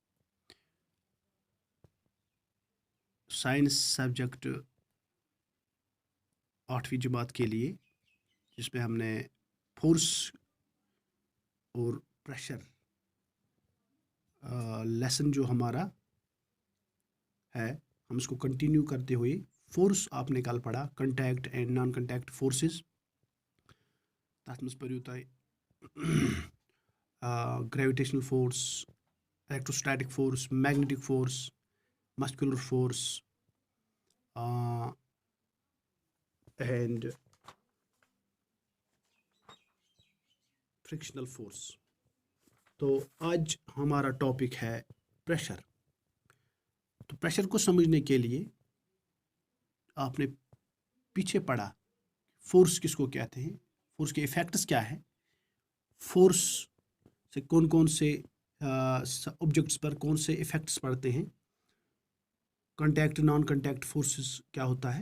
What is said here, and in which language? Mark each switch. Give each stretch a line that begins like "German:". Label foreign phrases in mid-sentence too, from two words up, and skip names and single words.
Hindi: साइंस सब्जेक्ट 8वीं जमात के लिए, जिसमें हमने फोर्स और प्रेशर लेसन जो हमारा है, हम इसको कंटिन्यू करते हुए फोर्स आपने कल पढ़ा,
English: contact and non contact forces.
Kashmiri: तथ मज पढ़ियो तुम
English: gravitational force, electrostatic force, magnetic force, muscular force and frictional force.
Hindi: तो आज हमारा टॉपिक है प्रेशर। तो प्रेशर को समझने के लिए आपने पीछे पढ़ा फोर्स किसको कहते हैं, फोर्स के इफेक्ट्स क्या है, फोर्स से कौन कौन से ऑब्जेक्ट्स पर कौन से इफेक्ट्स पड़ते हैं,
English: contact non contact forces
Hindi: क्या होता है।